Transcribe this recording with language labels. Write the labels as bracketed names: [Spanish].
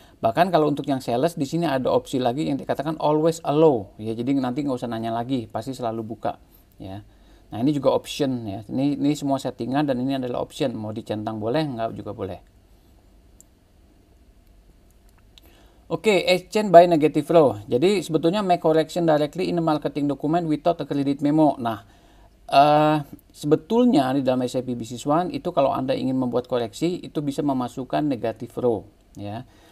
[Indonesian] Bahkan kalau untuk yang sales di sini ada opsi lagi yang dikatakan [English] always allow [Indonesian] ya, jadi nanti nggak usah nanya lagi, pasti selalu buka ya. Nah, ini juga option ya, ini semua settingan dan ini adalah option, mau dicentang boleh, nggak juga boleh. [English] Oke, exchange by negative flow. [Indonesian] Jadi sebetulnya [English] make correction directly in a marketing document without a credit memo. [Indonesian] Nah, sebetulnya di dalam SAP Business One itu kalau Anda ingin membuat koreksi itu bisa memasukkan negative row ya.